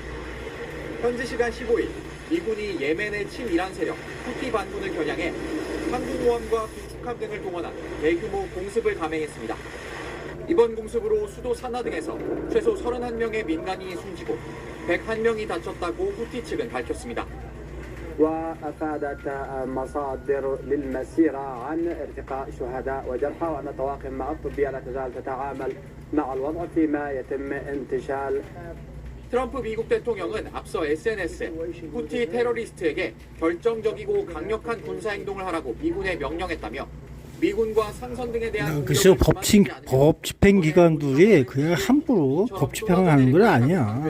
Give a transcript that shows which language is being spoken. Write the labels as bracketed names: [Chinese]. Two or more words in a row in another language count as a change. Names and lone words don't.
[Korean] 현지 시간 15일 미군이 예멘의 친이란 세력 후티 반군을 겨냥해 항공모함과 구축함 등을 동원한 대규모 공습을 감행했습니다. 이번 공습으로 수도 사나 등에서 최소 31명의 민간인이 숨지고 101명이 다쳤다고 후티 측은 밝혔습니다. [Arabic] وأفادت مصادر للمسيرة عن ارتقاء شهداء وجرحى وأن الطواقم الطبية لا تزال تتعامل مع الوضع فيما يتم انتشال. [Korean] 트럼프 미국 대통령은 앞서 SNS에 후티 테러리스트에게 결정적이고 강력한 군사 행동을 하라고 미군에 명령했다며 미군과 상선 등에 대한 그래서 법 집행 기관들이 그냥 함부로 법 집행을 하는 건 아니야.